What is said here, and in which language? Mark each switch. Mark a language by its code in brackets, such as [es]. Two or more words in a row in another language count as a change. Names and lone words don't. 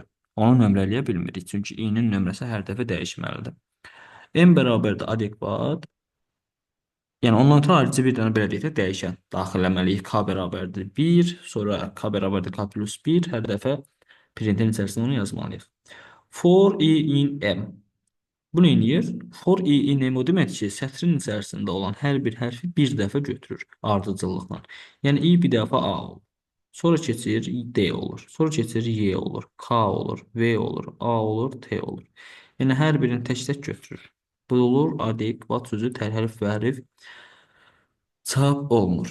[az] Onu nömrələyə bilmirik. Çünki i-nin nömrəsi hər dəfə dəyişməlidir. M bərabərdir adekvat. Yəni ondan ötürü ayrıca bir dənə belə deyək də dəyişən daxilləməliyik. K bərabərdir 1, sonra K bərabərdir K plus 1. Hər dəfə printin içərisində onu yazmalıyıq. [en] For i in M. [az] Bu nə edir? [en] For i in M [az] o demək ki, sətrin içərisində olan hər bir hərfi bir dəfə götürür ardıcıllıqla. Yəni i bir dəfə A olur. Sonra keçir D olur. Sonra keçir Y olur. K olur. V olur. A olur. T olur. Yəni hər birini tək-tək götürür. Bu olur adekvat sözü tər hərf və hərf çap olunur.